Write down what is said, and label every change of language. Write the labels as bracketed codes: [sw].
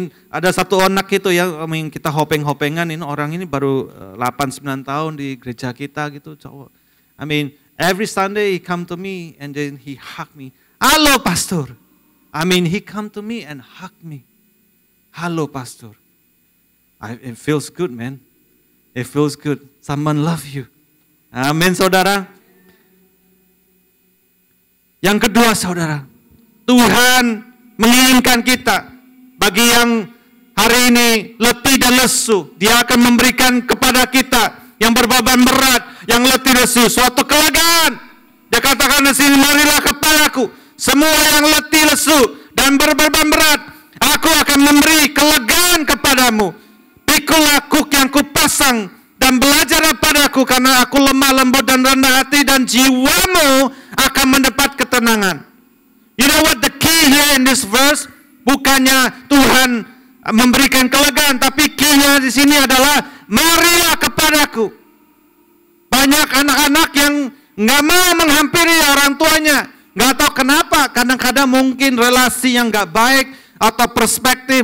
[id] Ada satu anak itu yang kita hopeng-hopengan, ini orang ini baru 8-9 tahun di gereja kita gitu, cowok. [en] Every Sunday he come to me and then he hug me. [id] Halo pastor. [en] He come to me and hug me. Halo pastor. It feels good, man. It feels good. Someone love you. [id] Amin saudara. Yang kedua saudara, Tuhan menginginkan kita, bagi yang hari ini letih dan lesu, Dia akan memberikan kepada kita yang berbeban berat, yang letih lesu, suatu kelegaan. Dia katakan di sini, marilah kepadaku, semua yang letih lesu dan berbeban berat, aku akan memberi kelegaan kepadamu. Pikulah kuk yang kupasang dan belajarlah padaku, karena aku lemah lembut dan rendah hati, dan jiwamu akan mendapat ketenangan. [en] You know what the key here in this verse? [id] Bukannya Tuhan memberikan kelegaan, tapi key-nya di sini adalah marilah kepadaku. Banyak anak-anak yang nggak mau menghampiri orang tuanya, nggak tahu kenapa. Kadang-kadang mungkin relasi yang nggak baik atau perspektif.